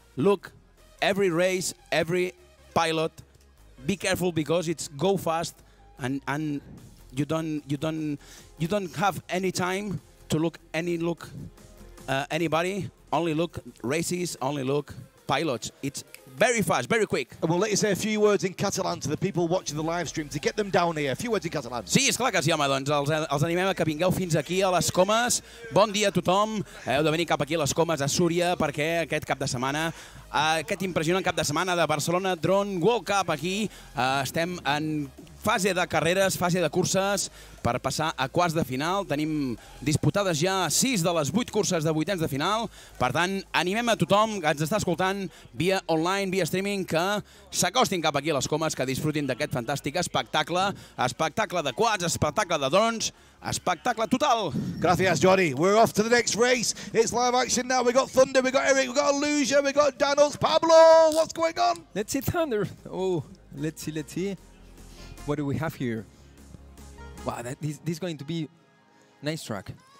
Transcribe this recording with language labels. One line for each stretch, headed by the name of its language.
English: Look, every race, every pilot. Be careful, because it's go fast, and you don't have any time to look anybody. Only look races. Only look pilots. It's very fast, very quick. And we'll let you say a few words in Catalan to the people watching the live stream to get them down here. A few words in Catalan.
Catalan: Sí, esclar que sí, home. Doncs els animem a que vingueu fins aquí a les Comas. Bon dia a tothom. Heu de venir cap aquí a les Comas, a Súria, perquè aquest cap de setmana, aquest impressionant cap de setmana de Barcelona Drone World Cup aquí, estem en fase de carreres, fase de curses per passar a quarts de final. Tenim disputades ja 6 de les 8 curses de vuitens de final. Per tant, animem a tothom que ens està escoltant via online, via streaming, que s'acostin cap aquí a les Comas, que disfrutin d'aquest fantàstic espectacle. Espectacle de quads, espectacle de drons, espectacle total.
Spanish: Gracias, Jordi.
English: We're off to the next race. It's live action now. We got Thunder, we got Eric, we got Eluja, we got Danos. Pablo, what's going on? Let's see Thunder. Oh, let's see. What do we have here? Wow, this is going to be nice track.